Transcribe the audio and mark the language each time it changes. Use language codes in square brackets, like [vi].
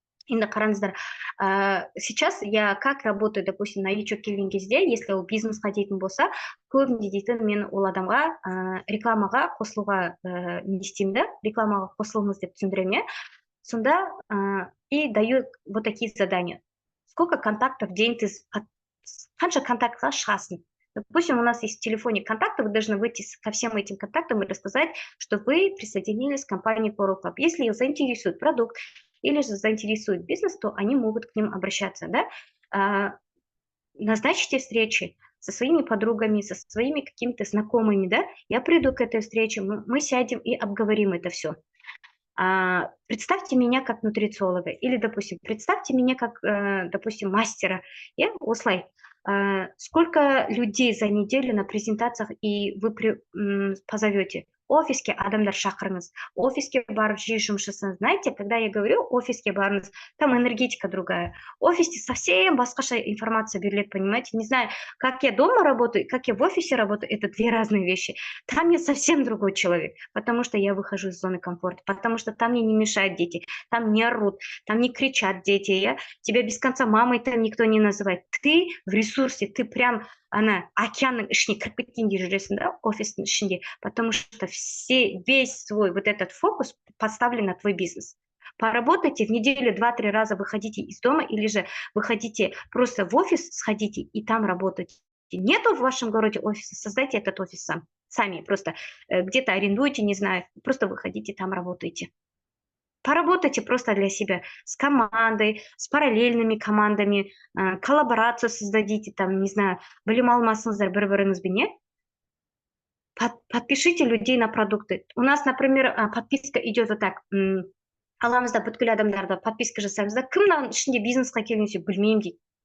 [kk] Енді қараңыздар, [ru] сейчас я как работаю, допустим, новичок [kk] келген кезде, если ол бизнесқа дейтін болса, көбінде дейтін мен ол адамға рекламаға қосылуға не істеймін да, рекламаға қосылыңыз деп түсіндіремін, сонда [ru] и даю вот такие задания. Сколько контактов в день ты, [kk] қанша контактқа шығасың? [ru] Допустим, у нас есть в телефоне контакты, вы должны выйти ко всем этим контактам и рассказать, что вы присоединились к компании Coral Club. Если их заинтересует продукт, или же заинтересует бизнес, то они могут к ним обращаться, да? Назначьте встречи со своими подругами, со своими какими-то знакомыми, да? Я приду к этой встрече, мы сядем и обговорим это все. Представьте меня как нутрициолога, или, допустим, представьте меня как, допустим, мастера, осылай. Сколько людей за неделю на презентациях и вы позовете? [kk] Офиске адамдар шақырыңыз, офиске барып жиі жұмыс жасаңыз. [ru] Знаете, когда я говорю [kk] офиске барыңыз, [ru] там энергетика другая. В офисе совсем [kk] басқаша информация беріледі, [ru] понимаете? Не знаю, как я дома работаю, как я в офисе работаю, это две разные вещи. Там я совсем другой человек, потому что я выхожу из зоны комфорта, потому что там мне не мешают дети, там не орут, там не кричат дети, тебя без конца мамой там никто не называет. Ты в ресурсе, ты прям [kk] океанның ішіне кіріп кеткендей жүресің, да, офистің ішінде, [ru] потому что весь свой вот этот фокус поставлен на твой бизнес. Поработайте в неделю 2-3 раза, выходите из дома, или же выходите просто в офис, сходите и там работайте. Нету в вашем городе офиса, создайте этот офис сами, просто где-то арендуйте, не знаю, просто выходите, там работайте. Поработайте просто для себя с командой, с параллельными командами, коллаборацию создадите, там, не знаю, [kk] білім алмасыңыздар бір-біріңізбен, [ru] подпишите людей на продукты. У нас, например, подписка идет вот так. [kk] Аламызда бүткіл адамдарды подписка жасаймыз да, кімнің ішінде бизнесқа келгенше білмеймін дейді.